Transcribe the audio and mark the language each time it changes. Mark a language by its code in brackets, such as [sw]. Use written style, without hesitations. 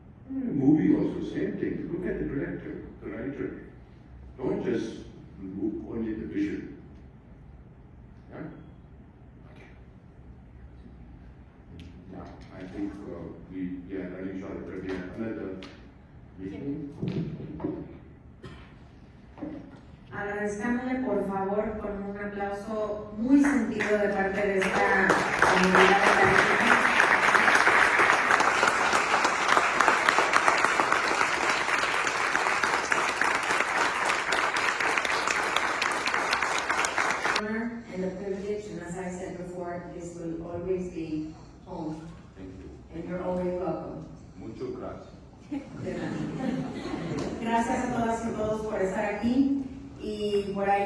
[en] Movie also, same thing. Look at the director, the writer. Don't just look only at the vision. Yeah? Okay. Yeah, I think we are running short of time. We have another meeting. [es] Agradezcándole por favor con un aplauso muy sentido de parte de esta comunidad académica. [en] And the privilege, and as I said before, this will always be home. Thank you. And you're always welcome. [es] Muchas gracias. De nada. Gracias a todas y todos por estar aquí y por ahí.